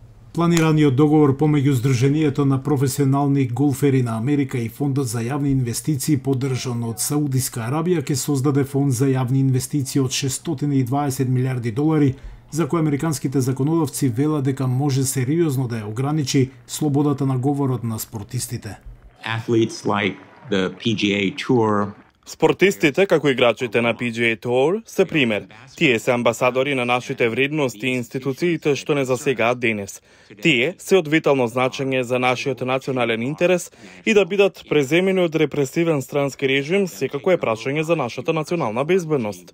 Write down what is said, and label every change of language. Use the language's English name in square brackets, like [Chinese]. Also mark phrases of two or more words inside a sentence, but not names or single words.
[Macedonian] Планираниот договор помеѓу Сдруженијето на професионални голфери на Америка и Фондот за јавни инвестиции поддржан од Саудиска Арабија ќе создаде фонд за јавни инвестиции од 620 милиарди долари, за кој американските законодавци велат дека може сериозно да ја ограничи слободата на говорот на спортистите. [English] Athletes like the PGA Tour. [Macedonian] Спортистите, како играчите на PGA Tour, се пример. Тие се амбасадори на нашите вредности и институциите што не засегаат денес. Тие се од витално значење за нашиот национален интерес и да бидат преземени од репресивен странски режим, секако е прашање за нашата национална безбедност.